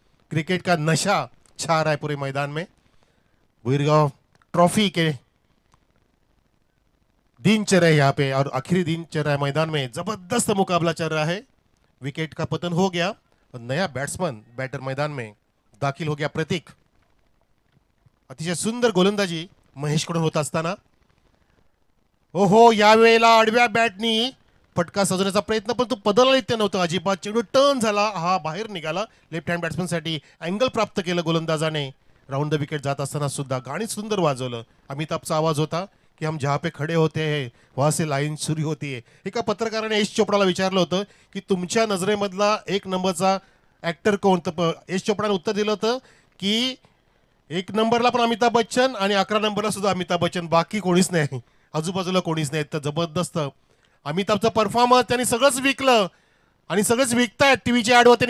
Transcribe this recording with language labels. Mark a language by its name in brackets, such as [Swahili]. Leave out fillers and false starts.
[Hindi] Cricket का नशा छा रहा है पूरे मैदान में. भुईरगांव ट्रॉफी के दिन चल रहे यहाँ पे और आखिरी दिन चल रहा है मैदान में. जबरदस्त मुकाबला चल रहा है. विकेट का पतन हो गया और नया बैट्समैन बैटर मैदान में दाखिल हो गया प्रतीक. [Marathi] अतिशय सुंदर गोलंदाजी महेशकडून होत असताना ओहो, यावेळेला आडव्या बॅटनी फटका सजवण्याचा प्रयत्न पण तो बदलला इतक्या नव्हता अजिबात. चेंडू टर्न झाला, हा बाहेर निघाला. लेफ्ट हँड बॅट्समनसाठी अँगल प्राप्त केलं गोलंदाजाने. राऊंड द विकेट जात असताना सुद्धा गाणी सुंदर वाजवलं. अमिताभचा आवाज होता की [Hindi] हम जहाँ पे खडे होते हैं वहाँ से लाईन सुरू होती है. [Marathi] एका पत्रकाराने यश चोपडाला विचारलं होतं की तुमच्या नजरेमधला 1 नंबरचा ऍक्टर कोण. तर यश चोपडाने उत्तर दिलं होतं की 1 नंबरला पण अमिताभ बच्चन आणि 11 नंबरला सुद्धा अमिताभ बच्चन, बाकी कोणीच नाही, आजूबाजूला कोणीच नाही. तर जबरदस्त अमिताभचा परफॉर्मन्स, त्यांनी सगळंच विकलं आणि सगळंच विकतायत टीव्हीच्या ऍड होते.